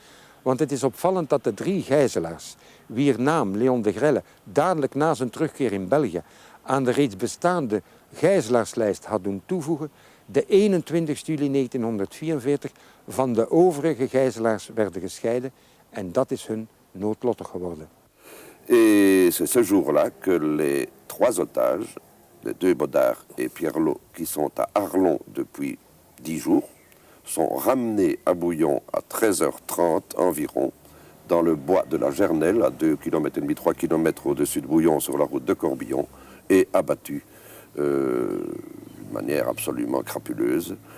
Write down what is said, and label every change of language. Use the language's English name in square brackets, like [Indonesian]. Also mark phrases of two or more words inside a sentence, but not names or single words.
[Dutch] Want het is opvallend dat de 3 gijzelaars, wier naam Leon de Grelle dadelijk na zijn terugkeer in België aan de reeds bestaande gijzelaarslijst had doen toevoegen, de 21 juli 1944 van de overige gijzelaars werden gescheiden en dat is hun noodlottig geworden. [French] Et c'est ce jour-là que les 3 otages, les 2 Baudard et Pierlot, qui sont à Arlon depuis 10 jours, sont ramenés à Bouillon à 13h30 environ, dans le bois de la Gernelle, à 2,5 km, 3 km au-dessus de Bouillon, sur la route de Corbillon, et abattus d'une manière absolument crapuleuse.